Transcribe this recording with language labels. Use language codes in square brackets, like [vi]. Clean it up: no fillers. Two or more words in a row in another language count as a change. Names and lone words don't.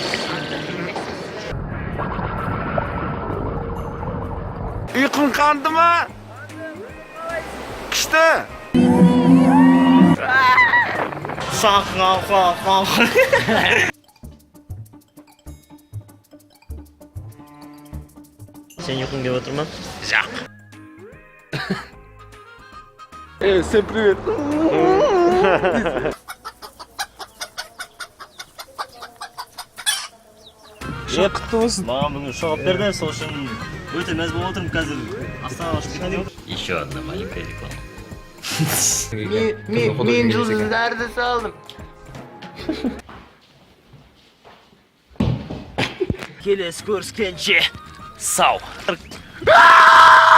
[kk] Ұйқың қанды ма? Күшті! Сен ұйқың деп отырман? Жоқ. [ru] Всем привет! [kk] Маған бүгін шоғып берді, сол үшін өте мәз болып отырмын қазір. Астанаға ұшып кетейін. [ru] Еще одна маленькая реклама. [kk] Мен жұлдыздарды салдым. Келесі көріскенше сау.